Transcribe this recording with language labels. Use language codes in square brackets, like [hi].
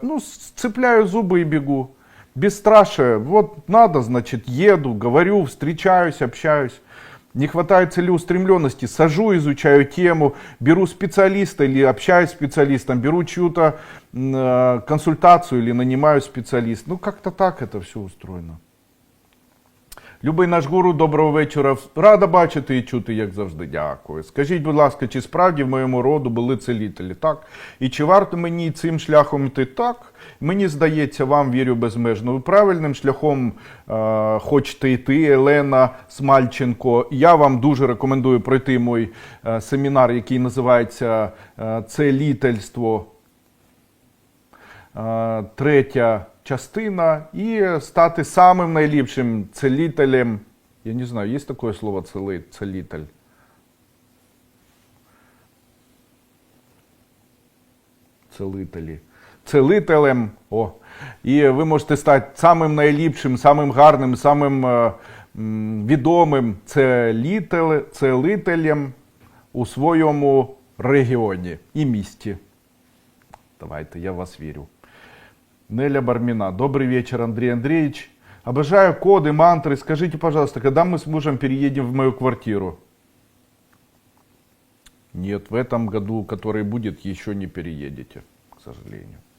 [ru] Ну, сцепляю зубы и бегу. Бесстрашие, вот надо, значит, еду, говорю, встречаюсь, общаюсь. Не хватает целеустремленности, сажу, изучаю тему, беру специалиста или общаюсь с специалистом, беру чью-то консультацию или нанимаю специалиста. Ну как-то так это все устроено. [uk] Любий наш гуру, доброго вечора. Рада бачити і чути, як завжди. Дякую. Скажіть, будь ласка, чи справді в моєму роду були целителі? Так. І чи варто мені цим шляхом йти? Так. Мені здається, вам вірю безмежно. Ви правильним шляхом хочете йти, Елена Смальченко. Я вам дуже рекомендую пройти мій семінар, який називається «Целительство. Третя частина, і стати самим найліпшим целителем. Я не знаю, є таке слово целитель? Целителі. Целителем. О. І ви можете стати самим найліпшим, самим гарним, самим відомим целителем у своєму регіоні і місті. Давайте, я в вас вірю. Неля Бармина. [ru] Добрый вечер, Андрей Андреевич. Обожаю коды, мантры. Скажите, пожалуйста, когда мы с мужем переедем в мою квартиру? Нет, в этом году, который будет, еще не переедете, к сожалению.